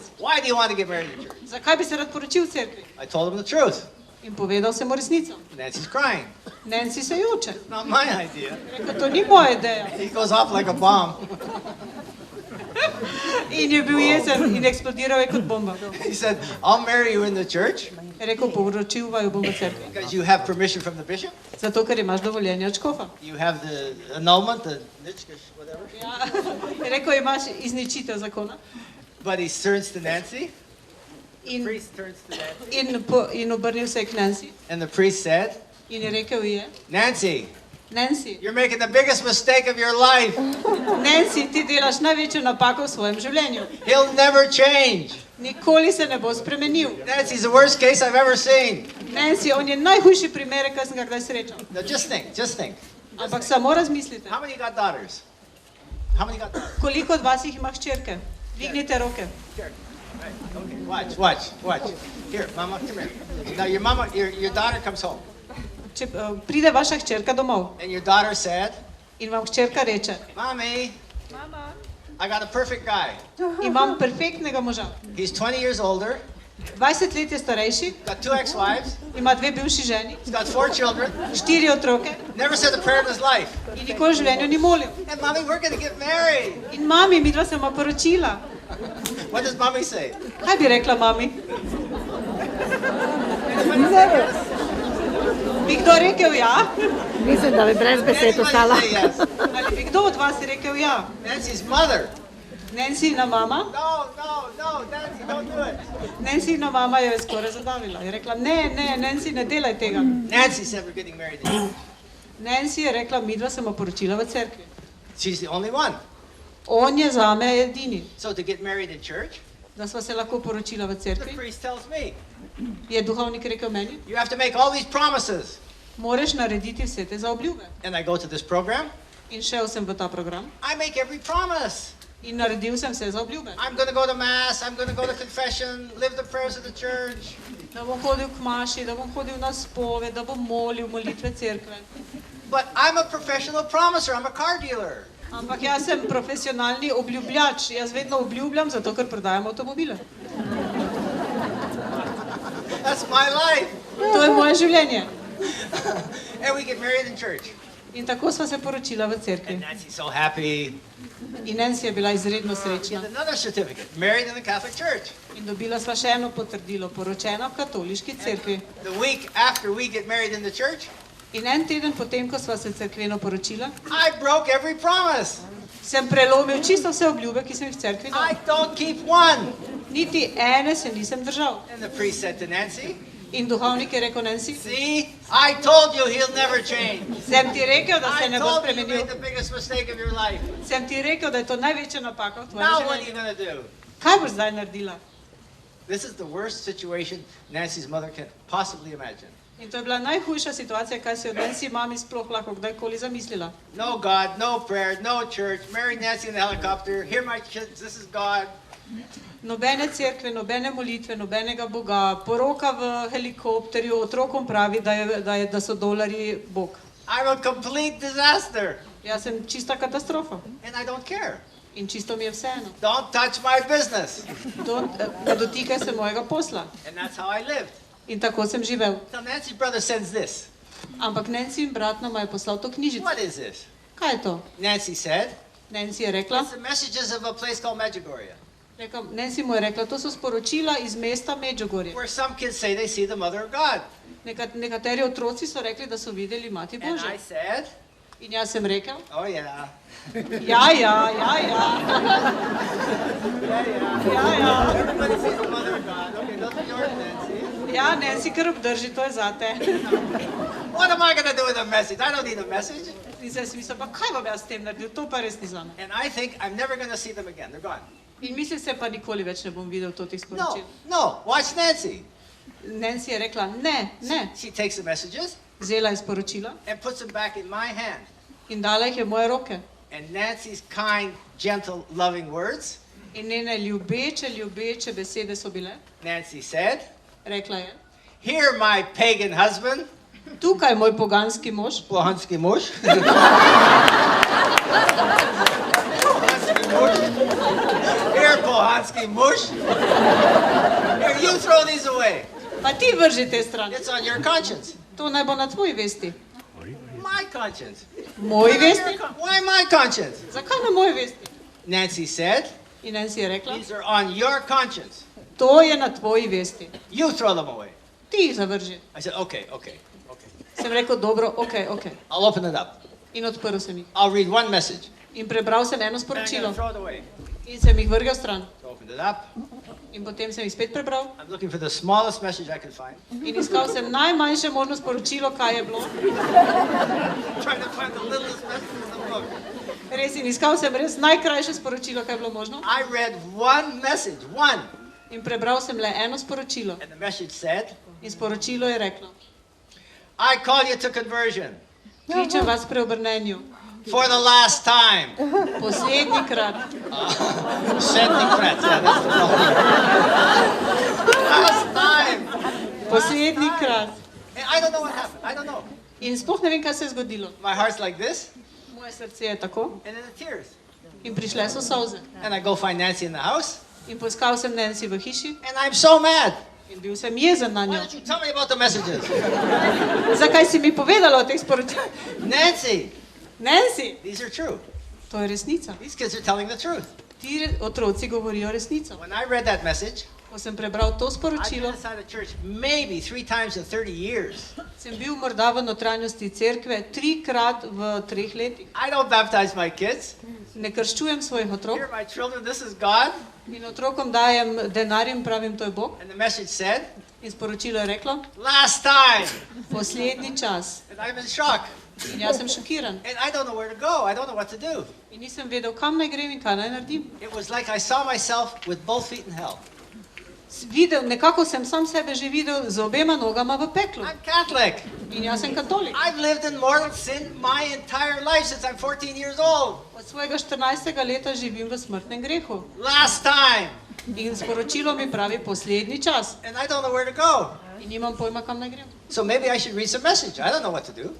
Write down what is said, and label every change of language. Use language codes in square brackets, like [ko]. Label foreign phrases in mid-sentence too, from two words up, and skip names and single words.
[en] Why do you want to get married in church? [sl] Zakaj bi se rad poročil v cerkvi? [en] I told him the truth. [sl] In povedal sem mu resnico. [en] Nancy's crying. [sl] Nancy se joče. [en] Not my idea. [sl] Rekel, to ni moja ideja. [en] He goes off like a bomb. [sl] In je bil jezen in eksplodiral je kot bomba. [en] He said, I'll marry you in the church [sl] Je rekel, poročil vaju bom v cerkvi. [en] because you have permission from the bishop. [sl] Zato, ker imaš dovoljenje od škofa. [en] You have the annulment, the nitschkish, whatever. [sl] Ja. Je rekel, imaš izničitev zakona. [en] But he turns to Nancy. The [sl] In, [en] priest turns to Nancy. [sl] in obrnil se je k Nancy. [en] And the priest said, [sl] In je rekel je, [en] Nancy, [sl] Nancy, [en] you're making the biggest mistake of your life. [sl] Nancy, ti delaš največjo napako v svojem življenju. [en] He'll never change. [sl] Nikoli se ne bo spremenil. [en] Nancy's the worst case I've ever seen. [sl] Nancy, on je najhujši primer, kar sem ga kdaj srečal. [en] Now just think. [sl] Ampak samo razmislite, [en] How many got daughters? How many got daughters? [sl] koliko od vas jih ima hčerke? Dvignite roke. [en] Here. Right. Okay. Watch. Here, mama, come here. Now your daughter comes home. [sl] Če pride vaša hčerka domov [en] And your daughter said, [sl] in vam hčerka reče, [en] Mommy, I got a perfect guy. [sl] imam perfektnega moža. [en] He's 20 years older, [sl] 20 let je starejši, [en] got 2 ex-wives, [sl] ima 2 bivši ženi, [en] he's got 4 children, [sl] 4 otroke [en] never said a prayer in his life. [sl] in nikoli v življenju ni molil. [en] And Mommy, we're going to get married. [sl] In mami, midva se ma poročila. [en] What does Mommy say? [sl] Kaj bi rekla mami? Bi kdo rekel ja? Mislim, da bi brez besed [en] Anybody [sl] ostala. [en] say yes? [sl] Ali bi kdo od vas rekel ja? [en] Nancy's mother. [sl] Nancyna mama? [en] No, Nancy, don't do it. [sl] Nancyna mama jo je skoraj zadavila. Je rekla, ne, Nancy, ne delaj tega. [en] Nancy said we're getting married. [sl] Nancy je rekla, midva se ma poročila v cerkvi. [en] She's the only one. [sl] On je zame edini. [en] So to get married in church, [sl] Da sva se lahko poročila v [en] the [sl] cerkvi, [en] priest tells me, [sl] je duhovnik rekel meni, [en] you have to make all these promises. [sl] moraš narediti vse te zaobljube. [en] And I go to this program, [sl] In šel sem v ta program [en] I make every promise. [sl] in naredil sem vse zaobljube. [en] I'm going to go to mass, I'm going to go to confession, live the prayers of the church. [sl] Da bom hodil k maši, da bom hodil na spove, da bom molil molitve cerkve. [en] But I'm a professional promiser, I'm a car dealer. [sl] Ampak jaz sem profesionalni obljubljač. Jaz vedno obljubljam, zato ker prodajam avtomobile. [en] That's my life. [sl] To je moje življenje. [en] And we get married in church. [sl] In tako sva se poročila v cerkvi. [en] And Nancy's so happy. [sl] In Nancy je bila izredno [en] Get [sl] srečna. [en] another certificate, married in the Catholic Church. [sl] In dobila sva še eno potrdilo, poročena v katoliški cerkvi. [en] The week after we get married in the church, [sl] In en teden potem, ko sva se cerkveno poročila, [en] I broke every promise. [sl] sem prelomil čisto vse obljube, ki sem jih v cerkvi dal. [en] I don't keep one. [sl] Niti ene se nisem držal. [en] And the priest said to Nancy, [sl] In duhovnik je rekel Nancy, [en] see, I told you he'll never change. [sl] sem ti rekel, da se [en] I [sl] ne bo [en] told you you [sl] spremenil. [en] made the biggest mistake of your life. [sl] Sem ti rekel, da je to največja napaka v tvojem [en] Now what are you [sl] življenju. [en] going to do? [sl] Kaj boš zdaj naredila? [en] This is the worst situation Nancy's mother can possibly imagine. [sl] In to je bila najhujša situacija, kaj si od Nancy mami sploh lahko kdajkoli zamislila. [en] No God, no prayer, no church, married Nancy in the helicopter, here my kids, this is God. [sl] Nobene cerkve, nobene molitve, nobenega Boga, poroka v helikopterju, otrokom pravi, da so dolarji Bog. [en] I'm a complete disaster. [sl] Jaz sem čista katastrofa [en] And I don't care. [sl] in čisto mi je vseeno. [en] Don't touch my business. [sl] Ne dotikaj se mojega posla. [en] And that's how I lived. [sl] In tako sem živel. [en] So Nancy's brother sends this. [sl] Ampak Nancy in brat nama je poslal to knjižico. [en] What is this? [sl] Kaj je to? [en] Nancy said, [sl] Nancy je rekla, [en] it's the messages of a place called Medjugorje, [sl] Nancy mu je rekla, to so sporočila iz mesta Medjugorje. [en] where some kids say they see the Mother of God. [sl] Nekateri otroci so rekli, da so videli Mati [en] And I [sl] Božjo. [en] said, [sl] In jaz sem rekel, [en] oh yeah, [sl] ja, ja, ja, ja, ja, ja. [en] everybody sees the Mother of God. Okay, those are yours, Nancy. [sl] Ja, Nancy, kar obdrži, to je zate. [en] What am I going to do with a message? I don't need a message. [sl] In zdaj si mislil, pa kaj bom jaz s tem naredil, to pa res ni zame. [en] And I think I'm never going to see them again. They're gone. [sl] In mislim se, pa nikoli več ne bom videl teh [en] No, [sl] sporočil. [en] no, watch Nancy. [sl] Nancy je rekla, ne, ne. [en] She takes the messages [sl] Vzela je sporočila [en] and puts them back in my hand. [sl] in dala jih je v moje roke. [en] And Nancy's kind, gentle, loving words, [sl] In njene ljubeče besede so bile. [en] Nancy said, [sl] Rekla je, [en] here my pagan husband, [sl] tukaj moj poganski mož, Pohanski muž. [en] Here, [sl] Pohanski muž. [en] Here, you throw these away. [sl] pa ti vrži te stran. [en] It's on your conscience. [sl] To naj bo na tvoji vesti. [en] My conscience. [sl] Moji vesti? [en] Why my conscience? [sl] Zakaj na moji vesti? [en] Nancy said, [sl] In Nancy je rekla, [en] these are on your conscience. [sl] to je na tvoji vesti. [en] You throw them away. [sl] Ti jih zavrži. [en] I said, okay. [sl] Sem rekel, dobro, ok. [en] I'll open it up. [sl] In odprl sem jih. [en] I'll read one message. [sl] In prebral sem eno [en] And I'm [sl] sporočilo. [en] going to throw it away. [sl] In sem jih vrgel stran. [en] So opened it up. [sl] In potem sem jih spet prebral. [en] I'm looking for the smallest message I could find. [sl] In iskal sem najmanjše možno sporočilo, kaj je bilo. [en] Trying to find the littlest message in the book. [sl] Res, in iskal sem res najkrajše sporočilo, kaj je bilo možno. [en] I read one message, one. [sl] In prebral sem le eno sporočilo. [en] And the message said, [sl] In sporočilo je reklo, [en] I call you to conversion [sl] kličem vas k preobrnenju. [en] for the last time. [sl] Poslednji krat. Sedmikrat, [en] yeah, that's the problem. Last time. [sl] Poslednji krat. [en] And I don't know what happened. I don't know. [sl] In sploh ne vem, kaj se je zgodilo. [en] My heart's like this, [sl] Moje srce je tako. [en] and then the tears. [sl] In prišle so solze. [en] And I go find Nancy in the house, [sl] In poiskal sem Nancy v hiši. [en] and I'm so mad. [sl] In bil sem jezen na [en] Why [sl] njo. [en] don't you tell me about the messages? [sl] Zakaj si mi povedala o teh sporočilih? [en] Nancy, [sl] Nancy, [en] these are true. [sl] to je resnica. [en] These kids are telling the truth. [sl] Ti otroci govorijo resnico. [en] When I read that message, [sl] Ko sem prebral to [en] I've [sl] sporočilo, [en] been inside a church maybe 3 times in 30 years. [sl] sem bil morda v notranjosti cerkve 3-krat v 3 letih. [en] I don't baptize my kids. [sl] Ne krščujem svojih otrok [en] Here, my children, this is God. [sl] in otrokom dajem denar in pravim, to je Bog. [en] And the message said, [sl] In sporočilo je reklo, [en] last time. [sl] poslednji čas. [en] And I'm in shock. [sl] In jaz sem šokiran. [en] And I don't know where to go. I don't know what to do. [sl] In nisem vedel, kam naj grem in kaj naj naredim. [en] It was like I saw myself with both feet in hell. [sl] Nekako sem sam sebe že videl z obema nogama v peklu. [en] I'm Catholic. [sl] In jaz sem katolik. [en] I've lived in mortal sin my entire life since I'm 14 years old. [sl] Od svojega 14. leta živim v smrtnem grehu. [en] Last time. [sl] In sporočilo mi pravi poslednji čas. [en] And I don't know where to go. [sl] In nimam pojma, kam naj grem. [en] So maybe I should read some message. I don't know what to do.